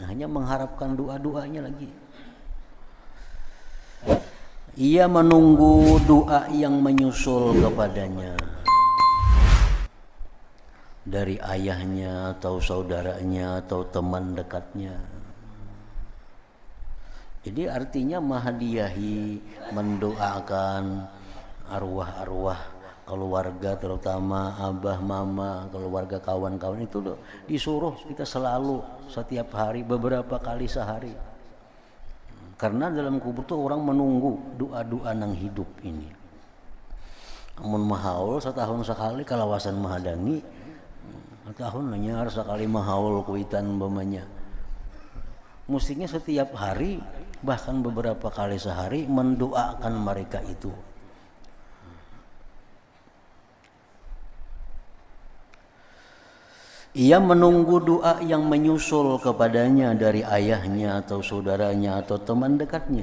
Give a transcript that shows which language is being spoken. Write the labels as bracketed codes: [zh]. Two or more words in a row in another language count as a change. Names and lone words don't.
[id] hanya mengharapkan doa-doanya lagi. Ia menunggu doa yang menyusul kepadanya dari ayahnya atau saudaranya atau teman dekatnya. Jadi artinya menghadiahi, mendoakan arwah-arwah keluarga, terutama abah, mama, keluarga, kawan-kawan itu loh, disuruh kita selalu setiap hari, beberapa kali sehari. Karena dalam kubur tuh orang menunggu doa-doa nang hidup ini. [bjn] Amun mahaul setahun sekali kalawasan mahadangi, setahun nanya harus sekali mahaul kuitan bamanya. [id] Mestinya setiap hari bahkan beberapa kali sehari mendoakan mereka itu. Ia menunggu doa yang menyusul kepadanya dari ayahnya atau saudaranya atau teman dekatnya.